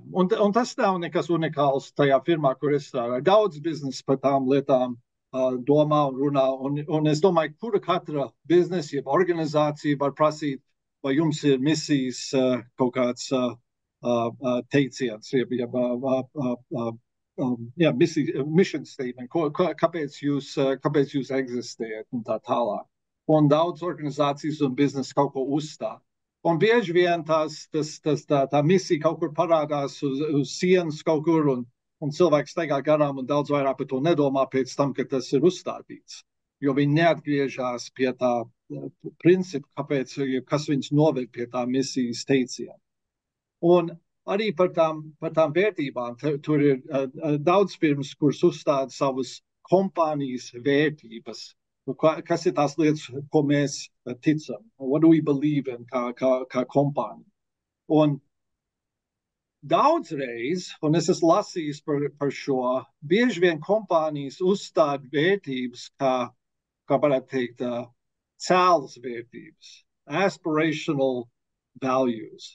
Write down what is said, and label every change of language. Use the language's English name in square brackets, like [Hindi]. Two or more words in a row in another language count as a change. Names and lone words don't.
[Latvian] Un tas nav nekas unikāls tajā firmā, kur es strādāju. Daudz biznesa par tām lietām domā un runā, un es domāju, kura katra biznesa, jeb organizācija var prasīt, vai jums ir misijas kaut kāds teiciens, jeb [English] mission statement, [Latvian] kāpēc jūs eksistējat un tā tālāk. Un daudz organizācijas un biznesa kaut ko uzstāv. Un bieži vien tā misija kaut kur parādās uz sienas kaut kur, un cilvēks staigā garām un daudz vairāk par to nedomā pēc tam, kad tas ir uzstādīts. Jo viņi neatgriežas pie tā principa, kas viņus noved pie tā misijas teiciena. Un arī par tām vērtībām. Tur ir daudz firmas, kuras uzstāda savas kompānijas vērtības. Kas ir tās lietas, ko mēs ticam? [English] What do we believe in [Latvian] kā kompānija? Un daudzreiz, un es esmu lasījis par šo, bieži vien kompānijas uzstāda vērtības, kā varētu teikt, cēlas vērtības, [English] aspirational values.